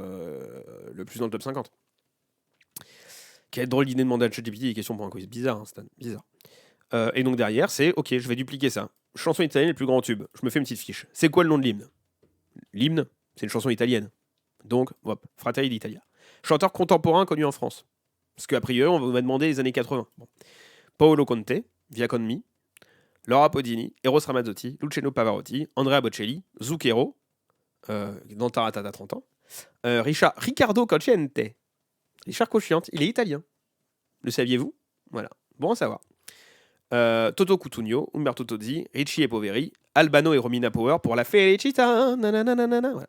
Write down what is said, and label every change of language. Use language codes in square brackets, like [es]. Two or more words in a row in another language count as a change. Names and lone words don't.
[fr] Quelle drôle d'idée de demander à ChatGPT des questions pour un quiz. Bizarre, hein, Stan. Bizarre. Et donc derrière, c'est, ok, je vais dupliquer ça. Chanson italienne, les plus grands tubes. Je me fais une petite fiche. C'est quoi le nom de l'hymne? L'hymne, c'est une chanson italienne. Donc, hop, Fratelli d'Italia. Chanteur contemporain connu en France. Parce qu'a priori, on m'a demandé les années 80. Bon. Paolo Conte, Via Con Me, Laura Podini, Eros Ramazzotti, Luciano Pavarotti, Andrea Bocelli, Zucchero, dans Taratata 30 ans, Riccardo Cocciante. Richard Cocciante, il est italien. Le saviez-vous? Voilà, bon à savoir. Toto Cutugno, Umberto Tozzi, Ricci e Poveri, Albano et Romina Power pour la Felicita. Voilà.